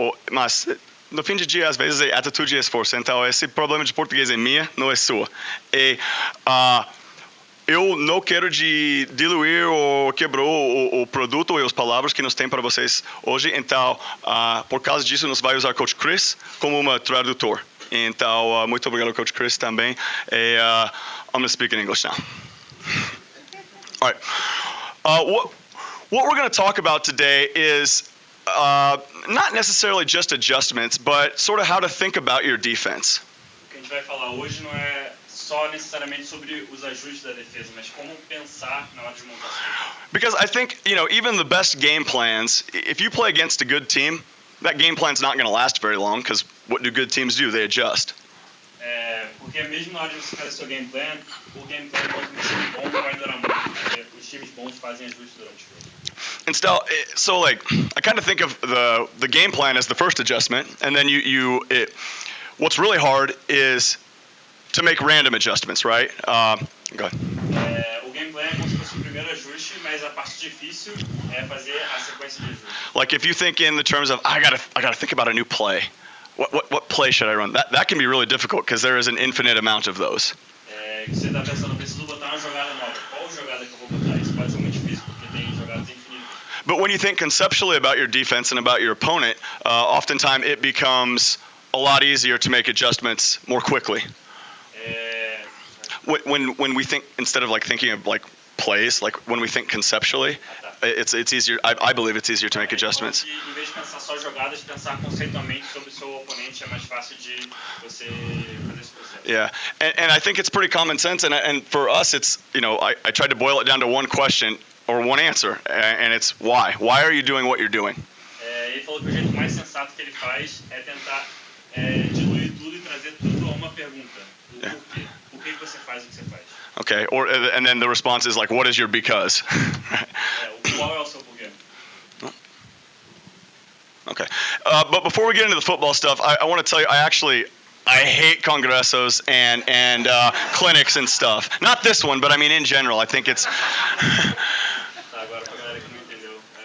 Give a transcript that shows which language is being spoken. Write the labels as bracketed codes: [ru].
[pt] Mas no fim de dia às vezes é atitude e esforço. Então esse problema de português é minha, não é sua. E eu não quero diluir ou quebrar o produto e as palavras que nós temos para vocês hoje. Então por causa disso nós vamos usar o Coach Chris como um tradutor. Então, muito obrigado, Coach Chris, também. [en] I'm going to speak in English now. All right. What we're going to talk about today is not necessarily just adjustments, but sort of how to think about your defense. [pt] O que a gente vai falar hoje não é só necessariamente sobre os ajustes da defesa, mas como pensar na hora de montar a defesa. [en] Because I think, even the best game plans, if you play against a good team, that game plan's not going to last very long, because what do good teams do? They adjust. [pt] Porque mesmo na hora de você fazer seu game plan, o game plan pode um time bom não vai durar muito, porque os times bons fazem ajustes durante o jogo. [en] And so I kind of think of the game plan as the first adjustment, and then what's really hard is to make random adjustments, right? Go ahead. [pt] O game plan é como se fosse o primeiro ajuste, mas a parte difícil é fazer a sequência de ajustes. [en] Like if you think in the terms of I gotta think about a new play. What play should I run? That can be really difficult because there is an infinite amount of those. [pt] Você está pensando, preciso botar uma jogada nova. Qual jogada que eu vou botar? Isso pode ser muito difícil porque tem jogadas infinitas. [en] But when you think conceptually about your defense and about your opponent, oftentimes it becomes a lot easier to make adjustments more quickly. When we think, instead of thinking of plays, when we think conceptually, it's easier. I believe it's easier to make adjustments. [pt] Em vez de pensar só jogadas, pensar conceitualmente sobre o seu oponente é mais fácil de você fazer esse processo. [en] Yeah, and I think it's pretty common sense. And for us, it's I tried to boil it down to one question or one answer, and it's why. Why are you doing what you're doing? [pt] Ele falou que o jeito mais sensato que ele faz é tentar diluir tudo e trazer tudo a uma pergunta. O porquê? Por que você faz o que você faz? [en] Okay, and then the response is what is your because? [pt] Qual é o seu porquê? [en] Okay, but before we get into the football stuff, I want to tell you, I hate congressos and clinics and stuff. Not this one, but I mean in general. I think it's. [pt] Agora pra galera que não entendeu,